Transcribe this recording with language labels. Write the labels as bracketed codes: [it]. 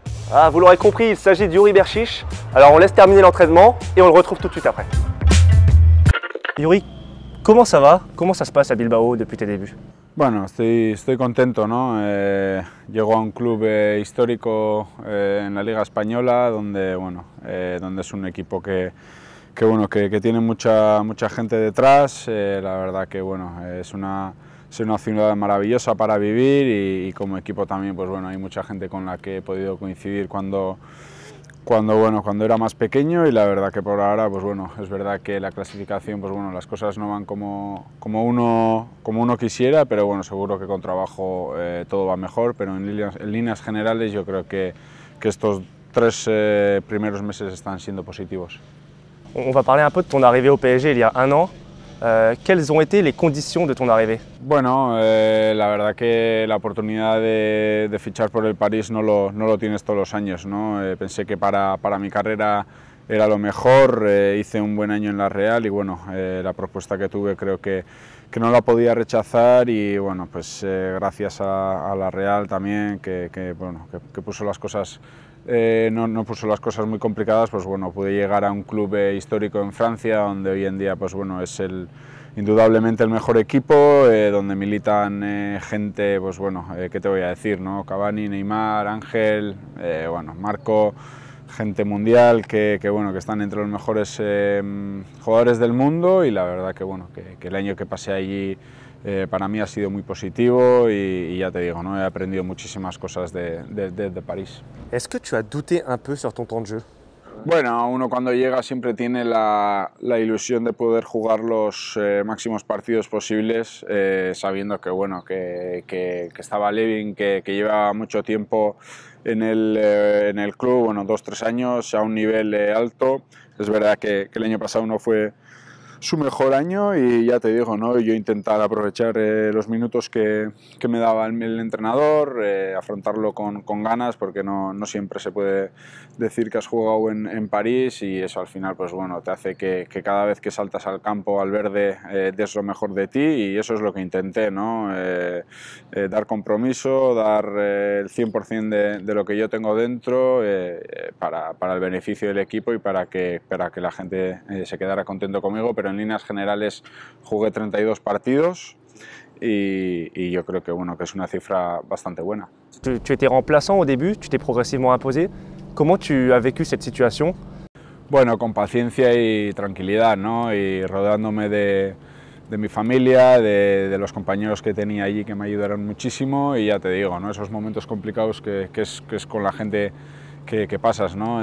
[fr] Ah, vous l'aurez compris, il s'agit d'Youri Berchiche. Alors on laisse terminer l'entraînement et on le retrouve tout de suite après. Youri, comment ça va? Comment ça se passe à Bilbao depuis tes débuts? [es] Bueno, estoy contento, ¿no? Llego a un club histórico en la Liga Española, donde, bueno, donde es un equipo que tiene mucha gente detrás. La verdad que, bueno, es una ciudad maravillosa para vivir y como equipo también, pues bueno, hay mucha gente con la que he podido coincidir cuando era más pequeño, y la verdad que por ahora, pues bueno, es verdad que la clasificación, pues bueno, las cosas no van como uno quisiera, pero bueno, seguro que con trabajo todo va mejor, pero en líneas generales yo creo que estos 3 primeros meses están siendo positivos. [fr] On va parler un peu de ton arrivée au PSG il y a un an. Quelles ont été les conditions de ton arrivée? [es] Bueno, la verdad que la oportunidad de fichar por el París no lo tienes todos los años, ¿no? Pensé que para mi carrera era lo mejor, hice un buen año en la Real y bueno, la propuesta que tuve creo que no la podía rechazar, y bueno, pues gracias a la Real también que puso las cosas, no puso las cosas muy complicadas, pues bueno, pude llegar a un club histórico en Francia, donde hoy en día pues bueno, es indudablemente el mejor equipo, donde militan gente, pues bueno, ¿qué te voy a decir, no? Cavani, Neymar, Ángel, bueno, Marco, gente mundial que están entre los mejores jugadores del mundo, y la verdad que bueno, que el año que pasé allí para mí ha sido muy positivo, y ya te digo, ¿no? He aprendido muchísimas cosas de París. [fr] Est-ce que tu as douté un peu sur ton temps de jeu? [es] Bueno, uno cuando llega siempre tiene la ilusión de poder jugar los máximos partidos posibles, sabiendo que, bueno, que estaba Levin, que lleva mucho tiempo en el club, bueno, 2-3 años a un nivel alto. Es verdad que el año pasado no fue su mejor año, y ya te digo, ¿no? Yo intentar aprovechar los minutos que me daba el entrenador, afrontarlo con ganas, porque no siempre se puede decir que has jugado en París, y eso al final pues bueno, te hace que cada vez que saltas al campo, al verde, des lo mejor de ti, y eso es lo que intenté, ¿no? Dar compromiso, dar el 100% de lo que yo tengo dentro, para el beneficio del equipo y para que la gente se quedara contento conmigo, pero en líneas generales jugué 32 partidos y yo creo que, bueno, que es una cifra bastante buena. [fr] Tu étais remplaçant au début, tu t'es progressivement imposé. Comment tu as vécu cette situation? [es] Bueno, con paciencia y tranquilidad, ¿no? Y rodeándome de mi familia, de los compañeros que tenía allí, que me ayudaron muchísimo, y ya te digo, ¿no? Esos momentos complicados que es con la gente que pasas, ¿no?